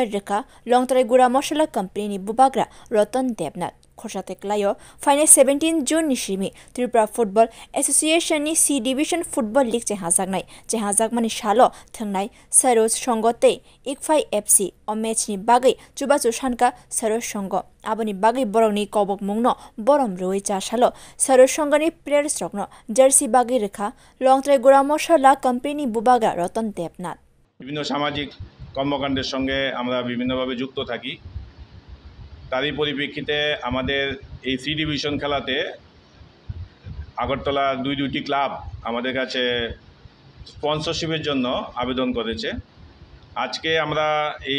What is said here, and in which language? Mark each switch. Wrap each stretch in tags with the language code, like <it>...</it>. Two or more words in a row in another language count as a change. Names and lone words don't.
<trp>reka longtrai gura moshala company ni bubagra Rotan Debnat Khoshate klayo final 17 June nishimi Tripura Football Association ni C Division Football League jehazak mani shalo thangnai Saros Songote Ikfai FC o match ni bagai chubachu shanka Saros Songo aboni bagai boroni kobok mungno borom roi cha shalo Saros Songo ni players rokno jersey bagai rekha longtrai gura moshala company bubaga Rotan Debnat</trp> <bn>বিভিন্ন সামাজিক কর্মকাণ্ডের সঙ্গে আমরা বিভিন্নভাবে যুক্ত থাকি তারই পরিপ্রেক্ষিতে আমাদের এই</bn> <en>C division</en> <bn>খেলাতে আগরতলা দুইটি ক্লাব আমাদের কাছে স্পন্সরশিপের জন্য আবেদন করেছে আজকে আমরা এই</bn>